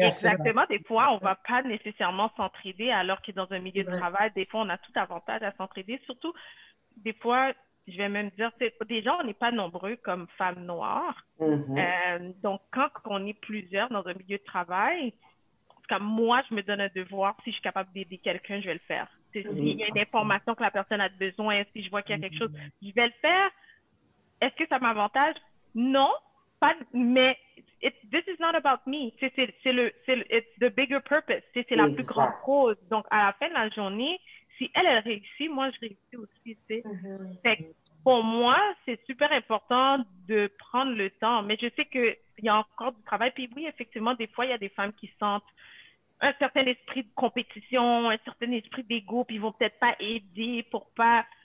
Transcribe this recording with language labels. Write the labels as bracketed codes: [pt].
[fr] exactement, des fois, on va pas nécessairement s'entraider, alors que dans un milieu de travail, des fois, on a tout avantage à s'entraider, surtout, des fois, je vais même dire, déjà, on n'est pas nombreux comme femmes noires. Donc, quand on est plusieurs dans un milieu de travail, comme moi, je me donne un devoir. Si je suis capable d'aider quelqu'un, je vais le faire. S'il y a une information que la personne a besoin, si je vois qu'il y a quelque chose, je vais le faire. Est-ce que ça m'avantage? Non, pas, mais [en] this is not about me. It's the bigger purpose. [fr] C'est la plus grande cause. Donc, à la fin de la journée, si elle réussit, moi, je réussis aussi. Fait que pour moi, c'est super important de prendre le temps. Mais je sais qu'il y a encore du travail. Puis oui, effectivement, des fois, il y a des femmes qui sentent un certain esprit de compétition, un certain esprit d'ego, puis ils vont peut-être pas aider pour pas...